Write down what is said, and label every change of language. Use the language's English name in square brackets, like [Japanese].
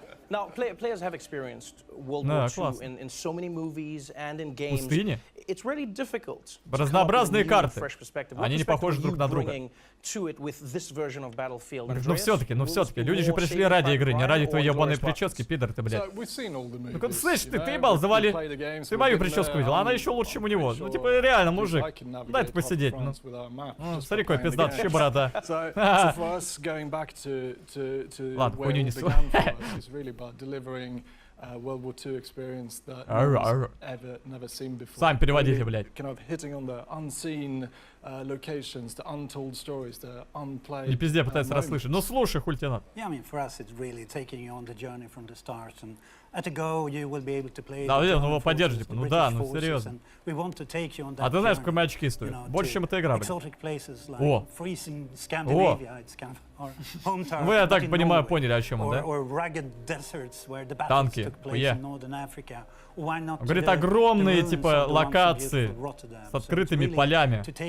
[English] Now, players have experienced World War II in so many movies and in games. [Russian] Пустыни. [English] It's really difficult. [Russian] Разнообразные карты. Они не похожи друг на друга. Ну все-таки, люди же пришли ради игры, не ради твоей ебаной прически, пидор ты, блядь. Ну слышь, ты ебал, завали. Ты мою прическу видел, она еще лучше, чем у него. Ну типа реально, мужик. Дай ты посидеть. Ну, смотри, какой пиздат, вообще борода. Ладно, хуйню несу. [English] World War II experience that never seen before. [Russian] Сами переводите, блядь. [English] Kind of hitting on the unseen locations, the untold stories, the unplayed. [Russian] Не пизде, пытаюсь расслышать. Ну слушай, хуй тебе надо. [English] Yeah, I mean, for us, it's really taking you on the journey from the start, and at a go, you will be able to play. [Russian] Да, ну его поддержи, типа, ну да, ну серьезно. А ты знаешь, сколько мои очки стоят? Больше, чем эта игра, блядь. О! Вы, я так понимаю, поняли, о чем он, да? Танки, хуя. Говорит, огромные, типа, локации с открытыми полями.